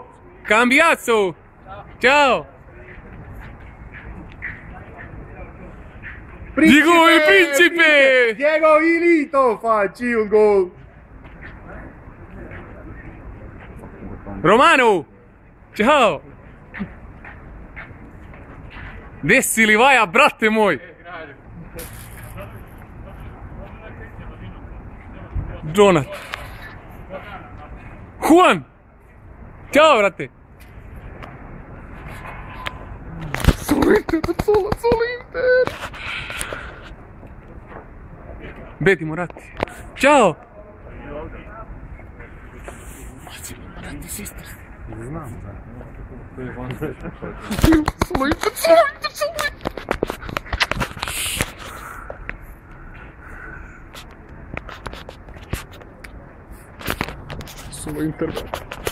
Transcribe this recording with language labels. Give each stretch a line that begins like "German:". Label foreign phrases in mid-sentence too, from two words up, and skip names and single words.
Italian: Cambiazzo! Ciao! Diego il principe! Diego Milito, facci un gol! Romano! Ciao!
Croatian: Desi Livaja, brate moj! Jonat! Juan! Ciao, brate!
Italian: Solo Inter! Beti Moratti! Ciao! Moratti Sisters!
Croatian: Ne znam, da.
Italian: Solo Inter! Solo Inter!